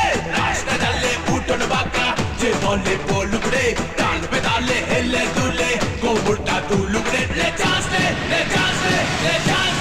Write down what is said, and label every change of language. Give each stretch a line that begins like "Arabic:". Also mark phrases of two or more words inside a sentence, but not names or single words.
Bangla: রাস্তা ডালে উঠোন বাঁকা, যে বলে বলুক রে, তাল বেতালে হেলে দুলে গোবরটা দুলুক রে।
Hindi: ले चांस ले, ले चांस ले, ले चांस।